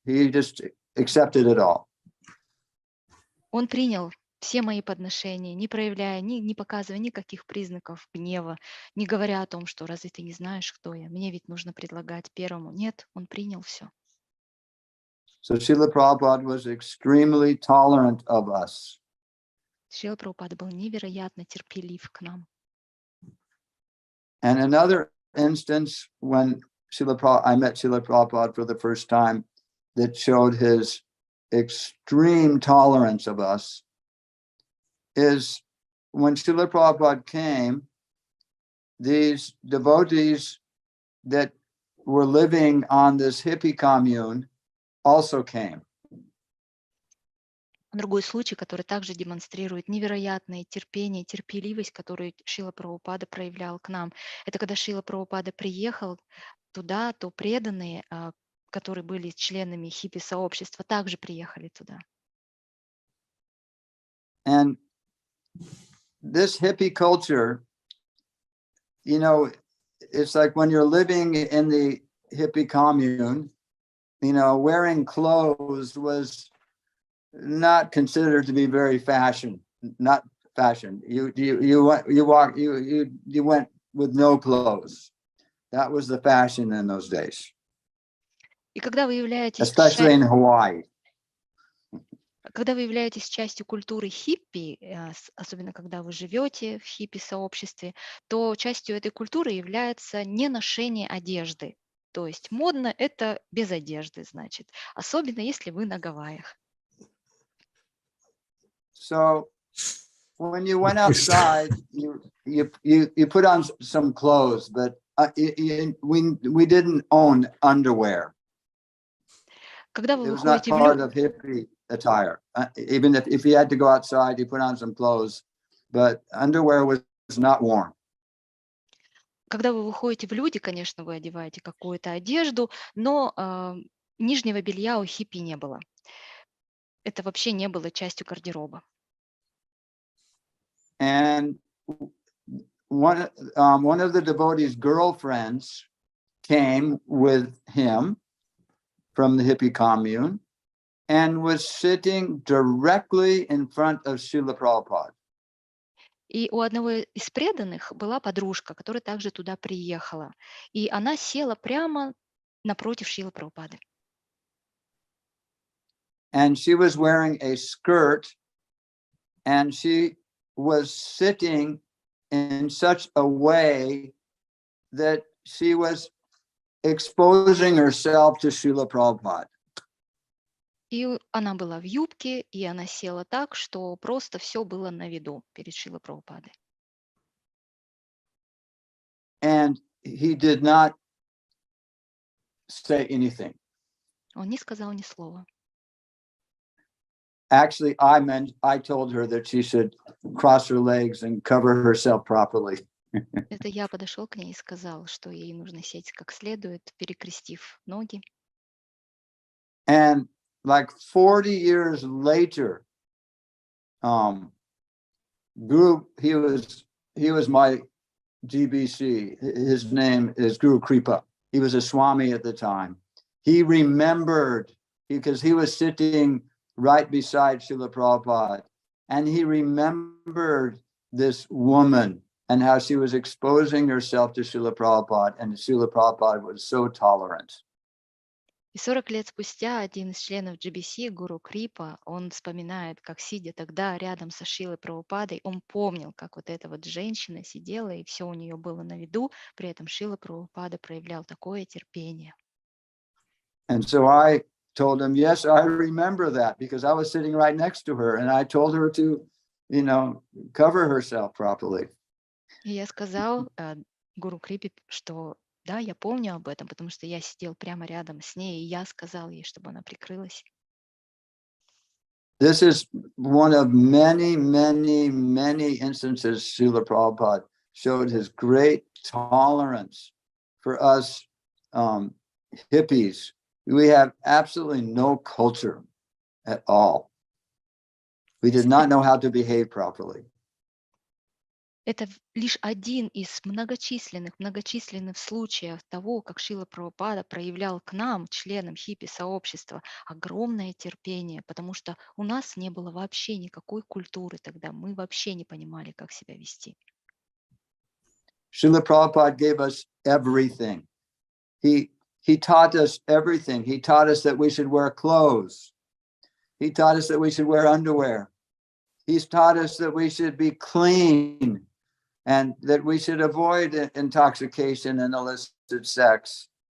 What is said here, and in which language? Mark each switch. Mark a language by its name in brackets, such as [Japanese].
[English] He just accepted it all. [Russian] Он принял все мои подношения, не проявляя, не показывая никаких признаков гнева, не говоря о том, что разве ты не знаешь, кто я? Мне ведь нужно предлагать первому. Нет, он принял все. [English] So Srila Prabhupada was extremely tolerant of us. [Russian] Шрила Прабхупада был невероятно терпелив к нам. [English] And another instance when I met Srila Prabhupada for the first time that showed his extreme tolerance of us is when Srila Prabhupada came, these devotees that were living on this hippie commune also came. [Russian] Другой случай, который также демонстрирует невероятное терпение, терпеливость, которую Шрила Прабхупада проявлял к нам. Это когда Шрила Прабхупада приехал туда, то преданные, которые были членами хиппи-сообщества, также приехали туда. [English] And this hippie culture, it's like when you're living in the hippie commune, wearing clothes was not considered to be very not fashion. You went with no clothes. That was the fashion in those days. [Russian] И когда вы являетесь [English] Especially in Hawaii. [Russian] Когда вы являетесь частью культуры хиппи, особенно когда вы живете в хиппи-сообществе, то частью этой культуры является не ношение одежды. То есть модно – это без одежды, значит. Особенно если вы на Гавайях. [English] So when you went outside, you put on some clothes, but we didn't own underwear. [Russian] Когда вы [English] It was not [Russian] выходите в [English] part of hippie attire. Even if you had to go outside, you put on some clothes, but underwear was not worn. [Russian] Когда вы выходите в люди, конечно, вы одеваете какую-то одежду, но нижнего белья у хиппи не было. Это вообще не было частью гардероба. [English] And one of the devotees' girlfriends came with him from the hippie commune and was sitting directly in front of Srila Prabhupada. [Russian] И у одного из преданных была подружка, которая также туда приехала. И она села прямо напротив Шрилы Прабхупады. [English] And she was wearing a skirt, and she was sitting in such a way that she was exposing herself to Srila Prabhupada. [Russian] И она была в юбке, и она села так, что просто все было на виду перед Шрилой Прабхупадой. [English] And he did not say anything. [Russian] Он не сказал ни слова. [English] Actually, I told her that she should cross her legs and cover herself properly. [Russian] Это я подошел к ней и сказал, что ей нужно сесть как следует, перекрестив ноги. [English] And like 40 years later, Guru, he was my GBC. His name is Guru Kripa. He was a Swami at the time. He remembered, because he was sitting right beside Srila Prabhupada, and he remembered this woman and how she was exposing herself to Srila Prabhupada, and Srila Prabhupada was so tolerant. [Russian] И 40 лет спустя один из членов GBC, Гуру Крипа, он вспоминает, как сидя тогда рядом со Шрилой Прабхупадой, он помнил, как вот эта вот женщина сидела, и все у нее было на виду, при этом Шрила Прабхупада проявлял такое терпение. [English] And so I told him, yes, I remember that, because I was sitting right next to her, and I told her to cover herself properly. [Russian] И я сказал Гуру Крипе, что да, я помню об этом, потому что я сидел прямо рядом с ней, и я сказал ей, чтобы она прикрылась. [English] This is one of many, many, many instances Srila Prabhupada showed his great tolerance for us hippies. We have absolutely no culture at all. We did not know how to behave properly. [Russian] Это лишь один из многочисленных случаев того, как Шрила Прабхупада проявлял к нам, членам хиппи-сообщества, огромное терпение, потому что у нас не было вообще никакой культуры тогда, мы вообще не понимали, как себя вести. [English] Srila Prabhupada gave us everything. He taught us everything. He taught us that we should wear clothes. He taught us that we should wear underwear. He's taught us that we should be clean and that we should avoid intoxication and illicit sex.